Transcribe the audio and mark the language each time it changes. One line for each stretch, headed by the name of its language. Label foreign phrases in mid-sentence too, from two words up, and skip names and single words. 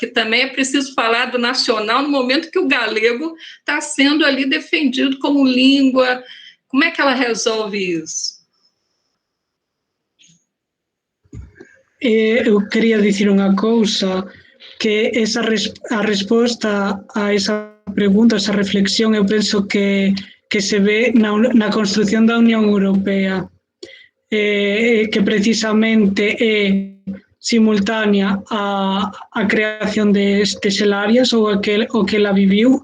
Portuguese: Porque também é preciso falar do nacional no momento que o galego está sendo ali defendido como língua. Como é que ela resolve isso? Eu queria dizer uma coisa, que a resposta a essa
Galician: pregunta, esa reflexión, eu penso que se ve na construción da Unión Europea, que precisamente é simultánea a creación deste Xelarias ou o que ela viviu.